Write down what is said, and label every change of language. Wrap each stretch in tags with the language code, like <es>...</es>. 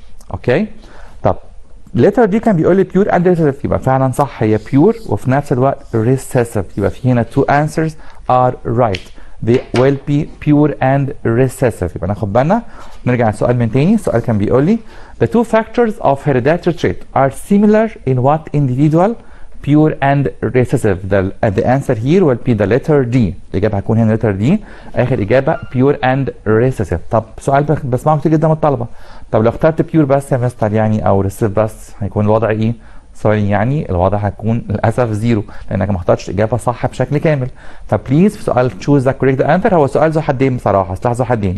<ar>اوكي طب letter دي كان بيقول لي</ar> <en>pure and recessive،</en> <ar>يبقى فعلا صح هي pure وفي نفس الوقت recessive، يبقى في هنا</ar> <en>two answers are right. they will be pure and recessive.</en> <ar>يبقى ناخد بالنا. نرجع السؤال من تاني. السؤال كان بيقول لي</ar> <en>the two factors of hereditary trait are similar in what individual pure and recessive. the answer here will be the letter D.</en> <ar>الإجابة هتكون هنا letter D آخر إجابة</ar> <en>pure and recessive.</en> <ar>طب سؤال بسمعه كتير جدا من الطلبة، طب لو اخترت pure بس يا مستر يعني أو recessive بس هيكون الوضع إيه؟ سوري يعني الوضع هيكون للأسف زيرو لأنك ما اخترتش إجابة صح بشكل كامل. فبليز في سؤال</ar> <en>choose the correct answer</en> <ar>هو سؤال ذو حدين بصراحة، سلاح ذو حدين.</ar>